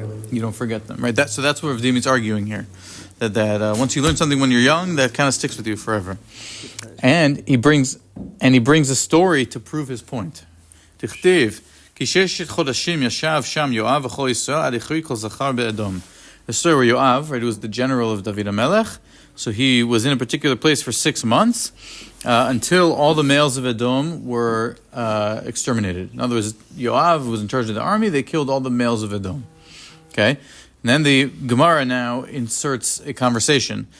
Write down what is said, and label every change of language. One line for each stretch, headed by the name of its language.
English: You don't forget them, right? So that's what Rav Dimi is arguing here. That once you learn something when you're young, that kind of sticks with you forever. And he brings a story to prove his point. Tichtiv
Hebrew: כי 6 חודשים ישב שם יואב וכל ישראל עד הכריע כל זכר באדום.
English: The story where Yoav, right, who was the general of David HaMelech, so he was in a particular place for 6 months until all the males of Edom were exterminated. In other words, Yoav was in charge of the army, they killed all the males of Edom. Okay? And then the Gemara now inserts a conversation.